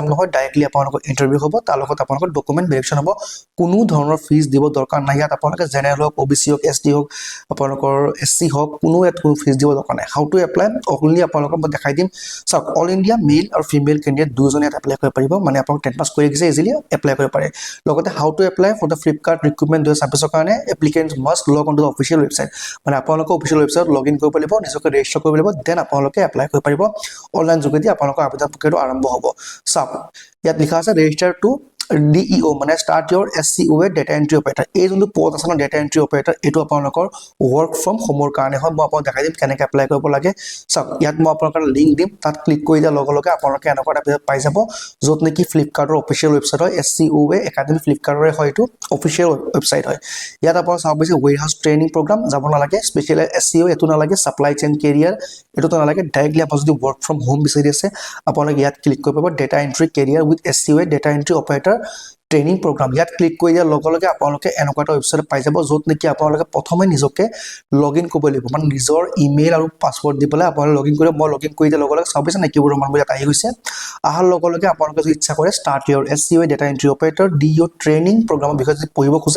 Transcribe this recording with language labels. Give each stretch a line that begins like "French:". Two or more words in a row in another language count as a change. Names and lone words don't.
Assamese: নহয় ডাইৰেক্টলি আপোনালোকৰ ইন্টাৰভিউ হ'ব তাৰ লগত আপোনালোকৰ
English: document verification
Assamese: হ'ব কোনো ধৰণৰ ফিজ দিব দৰকাৰ নাই ইয়াত আপোনালোকে জেনেৰেল হওক ওবিসি হওক এসটি হওক আপোনালোকৰ এসসি হওক কোনো ফিজ দিব দৰকাৰ নাই
English: how to apply only
Assamese: আপোনালোকক মই দেখাই দিম সব অল ইন্ডিয়া মেল আৰু
English: female candidate
Assamese: দুজনে এপ্লাই কৰিব পাৰিব মানে আপোনালোক 10 পাস কৰি গিছে ইজিলি এপ্লাই কৰিব পাৰে লগতে
English: how to apply for the Flipkart recruitment 2026
Assamese: ৰ কাৰণে
English: applicants must log on to the official website
Assamese: মানে আপোনালোকৰ অফিশিয়াল ৱেবসাইটত লগইন কৰিব লাগিব নিজকে ৰেজিষ্টাৰ কৰিব লাগিব দেন আপোনালোকে এপ্লাই কৰিব পাৰিব অনলাইন যোগেদি আপোনালোকৰ আবেদন প্ৰক্ৰিয়াটো আৰম্ভ হ'ব সব ইয়াত লিখা আছে
English: register to DEO
Assamese: মানে
English: start your SCOA data entry operator
Assamese: এই যোনটো পদ আছে না
English: data entry operator
Assamese: এটো আপোনালোকৰ
English: work from home
Assamese: ৰ কাৰণে হয় মই আপোনাক দেখাই দিম কেনেকৈ এপ্লাই কৰিব লাগে সব ইয়াত মই আপোনালোকৰ লিংক দিম তাত ক্লিক কৰি দিয়া লগে লগে আপোনালোকে এনেকুৱা এটা পেজ পাই যাব য'ত নেকি ফ্লিপকাৰ্টৰ
English: official website
Assamese: হয় SCOA একাডেমি ফ্লিপকাৰ্টৰে হয় এটো
English: official website
Assamese: হয় ইয়াত আপোনালোকে চাব পাৰিছে
English: warehouse training program
Assamese: যাব নালাগে স্পেশালি SEO এটো নালাগে
English: supply chain career
Assamese: এটো নালাগে ডাইৰেক্টলি আপুনি যদি
English: work from home
Assamese: বিচাৰি আছে আপোনালোকে ইয়াত ক্লিক কৰিব পাৰিব
English: data entry career with SCOA data entry operator training program
Assamese: ইয়াত ক্লিক কৰি দিয়া লগে লগে আপোনালোকে এনেকুৱা এটা ৱেবসাইট পাই যাব য'ত নেকি আপোনালোকে প্ৰথমে নিজকে লগইন কৰিব লাগিব মানে নিজৰ ইমেইল আৰু পাসওয়াৰ্ড দি পেলাই আপোনালোকে লগইন কৰিব মই লগইন কৰি দিয়া লগে লগে চাব পাৰিছে নেকি মান ইয়াত আহি গৈছে আহাৰ লগে লগে আপোনালোকে যদি ইচ্ছা কৰে
English: start your SCOA data entry operator DEO training programৰ
Assamese: বিষয়ে যদি পঢ়িব খোজে